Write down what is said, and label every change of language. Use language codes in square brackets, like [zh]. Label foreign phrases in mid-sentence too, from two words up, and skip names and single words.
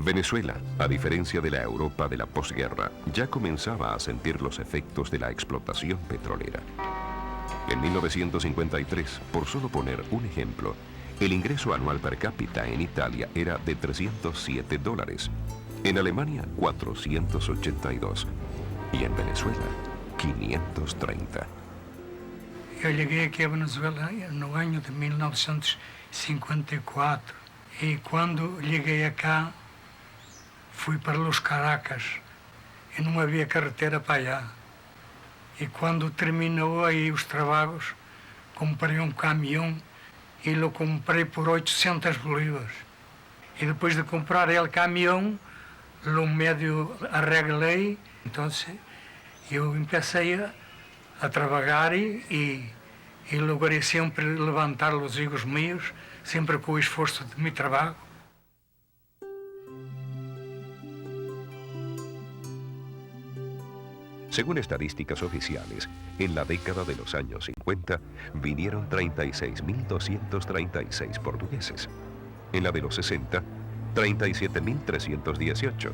[es] Venezuela, a diferencia de la Europa de la posguerra, ya comenzaba a sentir los efectos de la explotación petrolera. En 1953, por solo poner un ejemplo, el ingreso anual per cápita en Italia era de $307, en Alemania 482 y en Venezuela 530. [pt] Eu cheguei aqui a Venezuela no ano de 1954 e quando cheguei acá fui para Los Caracas e não havia [es] carretera para allá. [pt] E quando terminou aí os trabalhos, comprei um caminhão e lo comprei por 800 bolívares. E depois de comprar el caminhão, [es] lo medio [pt] arreglei, então eu comecei a trabalhar e logrei sempre levantar os higos meus, sempre com o esforço de meu trabalho. [es] Según estadísticas oficiales, en la década de los años 50 vinieron 36.236 portugueses. En la de los 60, 37.318.